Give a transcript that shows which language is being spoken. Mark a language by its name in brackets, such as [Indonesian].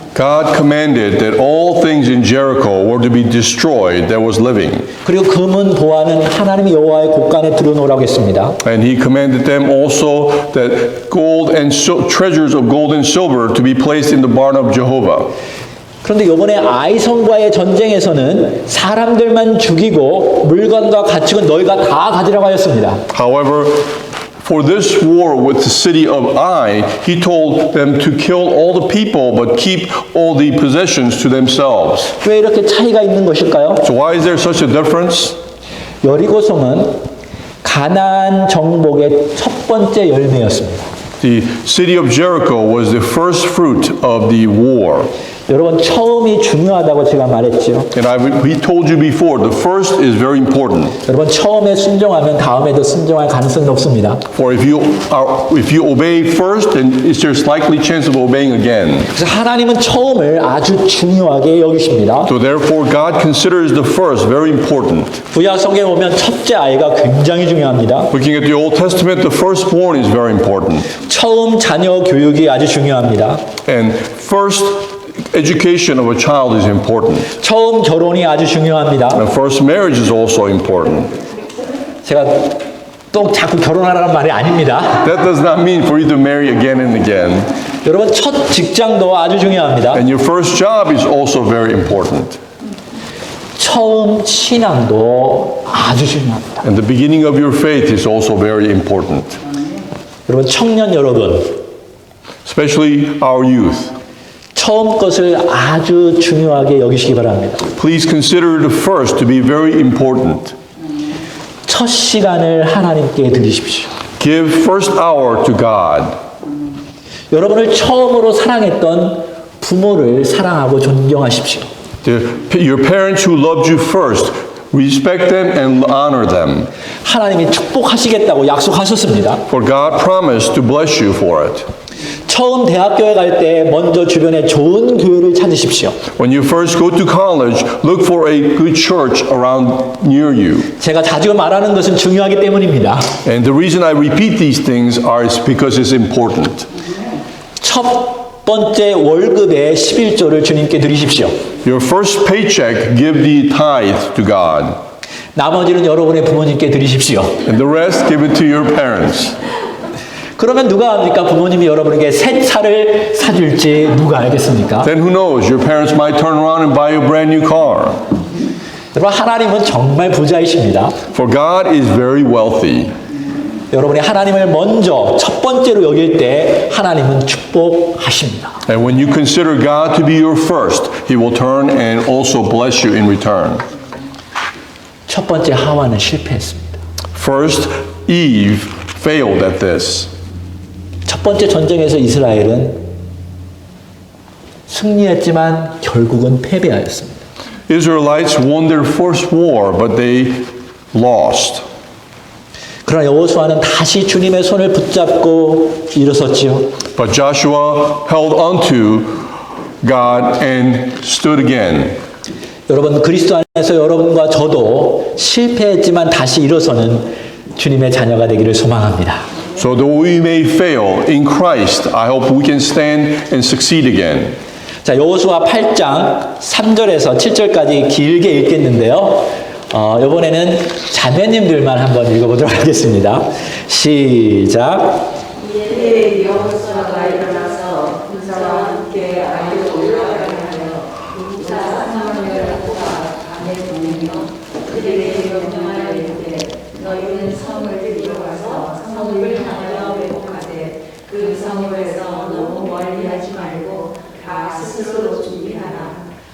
[English] God commanded that all things in Jericho were to be destroyed that was living. [Korean] 그리고 금은 보화는 하나님의 여호와의 곳간에 들여놓으라고 했습니다. [English] And he commanded them also that gold and treasures of gold and silver to be placed in the barn of Jehovah. [Korean] 그런데 이번에 아이성과의 전쟁에서는 사람들만 죽이고 물건과 가축은 너희가 다 가지라고 하였습니다. [English] However, for this war with the city of Ai, he told them to kill all the people but keep all the possessions to themselves. [Korean] 왜 이렇게 차이가 있는 것일까요? [English] So why is there such a difference? [Korean] 여리고성은 가나안 정복의 첫 번째 열매였습니다. [English] The city of Jericho was the first fruit of the war. [Korean] 여러분, 처음이 중요하다고 제가 말했죠. [English] And we told you before, the first is very important. [Korean] 여러분, 처음에 순종하면 다음에도 순종할 가능성이 높습니다. [English] For if you obey first, then there's likely chance of obeying again. [Korean] 그래서 하나님은 처음을 아주 중요하게 여기십니다. [English] So therefore, God considers the first very important. [Korean] 구약 성경에 보면 첫째 아이가 굉장히 중요합니다. [English] Looking at the Old Testament, the firstborn is very important. [Korean] 처음 자녀 교육이 아주 중요합니다. [English] And first education of a child is important. [Korean] 처음 결혼이 아주 중요합니다. [English] And first marriage is also important. [Korean] 제가 또 자꾸 결혼하라는 말이 아닙니다. [English] That does not mean for you to marry again and again. [Korean] 여러분, 첫 직장도 아주 중요합니다. [English] And your first job is also very important. [Korean] 처음 신앙도 아주 중요합니다. [English] And the beginning of your faith is also very important. [Korean] 여러분, 청년 여러분, [English] Especially our youth. [Korean] 처음 것을 아주 중요하게 여기시기 바랍니다. [English] Please consider the first to be very important. [Korean] 첫 시간을 하나님께 드리십시오. [English] Give first hour to God. [Korean] 여러분을 처음으로 사랑했던 부모를 사랑하고 존경하십시오. [English] Your parents who loved you first, respect them and honor them. [Korean] 하나님이 축복하시겠다고 약속하셨습니다. [English] For God promised to bless you for it. [Korean] 처음 대학교에 갈 때 먼저 주변에 좋은 교회를 찾으십시오. [English] When you first go to college, look for a good church around near you. [Korean] 제가 자주 말하는 것은 중요하기 때문입니다. [English] And the reason I repeat these things is because it's important. [Korean] 첫 번째 월급의 11조를 주님께 드리십시오. [English] Your first paycheck, give the tithe to God. [Korean] 나머지는 여러분의 부모님께 드리십시오. [English] And the rest, give it to your parents. [Korean] 그러면 누가 합니까? 부모님이 여러분에게 새 차를 사줄지 누가 알겠습니까? [English] Then who knows? Your parents might turn around and buy you a brand new car. [Korean] 여러분 하나님은 정말 부자이십니다. [English] For God is very wealthy. [Korean] 여러분이 하나님을 먼저 첫 번째로 여길 때 하나님은 축복하십니다. [English] And when you consider God to be your first, He will turn and also bless you in return. [Korean] 첫 번째 하와는 실패했습니다. [English] First, Eve failed at this. [Korean] 첫 번째 전쟁에서 이스라엘은 승리했지만 결국은 패배하였습니다. [English] Israelites won their first war, but they lost. [Korean] 그러나 여호수아는 다시 주님의 손을 붙잡고 일어섰지요. [English] But Joshua held onto God and stood again. [Korean] 여러분 그리스도 안에서 여러분과 저도 실패했지만 다시 일어서는 주님의 자녀가 되기를 소망합니다. [English] So though we may fail in Christ, I hope we can stand and succeed again. [Korean] 자, 여호수아 8장 3절에서 7절까지 길게 읽겠는데요. 이번에는 자매님들만 한번 읽어보도록 하겠습니다. 시작. 이에 여호수아가 일어나서 군사와 함께 아이로 올라가려 하여 군사 3만을 뽑아 밤에 보내며 그들에게 명령하여 이르되 너희는 성을 들어가서 성을 향하여 왜곡하되 그 성읍에서 너무 멀리하지 말고 다 스스로 준비하라.